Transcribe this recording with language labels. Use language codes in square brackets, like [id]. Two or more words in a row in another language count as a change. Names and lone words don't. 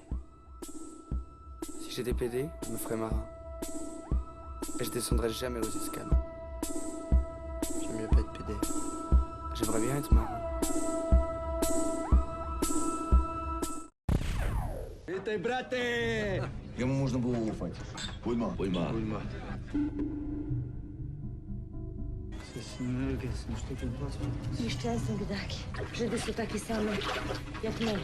[fr] Si j'étais PD, je me ferais marin. Et je descendrais jamais aux escales. J'aime mieux pas être PD. J'aimerais bien être marin. [pl] Witaj, braty! Jemu można było ufać. Pojma. Nieszczęsne biedaki. Żydy są takie same jak my.